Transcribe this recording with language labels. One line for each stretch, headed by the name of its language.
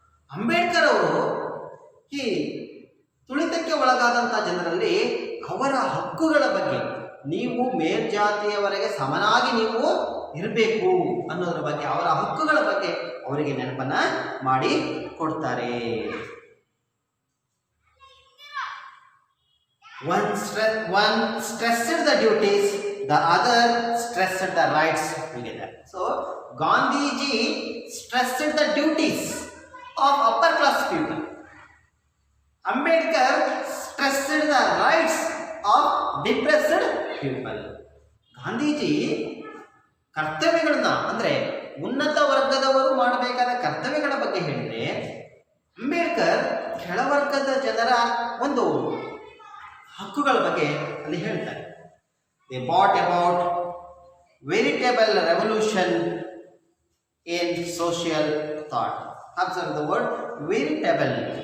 Kannada: ಅಂಬೇಡ್ಕರ್ ಅವರು ಈ ತುಳಿತಕ್ಕೆ ಒಳಗಾದಂಥ ಜನರಲ್ಲಿ ಅವರ ಹಕ್ಕುಗಳ ಬಗ್ಗೆ, ನೀವು ಮೇಲ್ಜಾತಿಯವರೆಗೆ ಸಮನಾಗಿ ನೀವು ಇರಬೇಕು ಅನ್ನೋದ್ರ ಬಗ್ಗೆ, ಅವರ ಹಕ್ಕುಗಳ ಬಗ್ಗೆ ಅವರಿಗೆ ನೆನಪನ್ನ ಮಾಡಿ ಕೊಡ್ತಾರೆ.
English: One stressed the duties, the other stressed the rights together. So Gandhiji stressed the duties of upper class people. Ambedkar stressed the rights of depressed people.
Kannada: Gandhiji ಕರ್ತವ್ಯಗಳನ್ನ, ಅಂದರೆ ಉನ್ನತ ವರ್ಗದವರು ಮಾಡಬೇಕಾದ ಕರ್ತವ್ಯಗಳ ಬಗ್ಗೆ ಹೇಳಿದರೆ, ಅಂಬೇಡ್ಕರ್ ಕೆಳವರ್ಗದ ಜನರ ಒಂದು ಹಕ್ಕುಗಳ ಬಗ್ಗೆ ಅಲ್ಲಿ ಹೇಳ್ತಾರೆ.
English: They brought about veritable revolution in social thought. Observe the word veritable.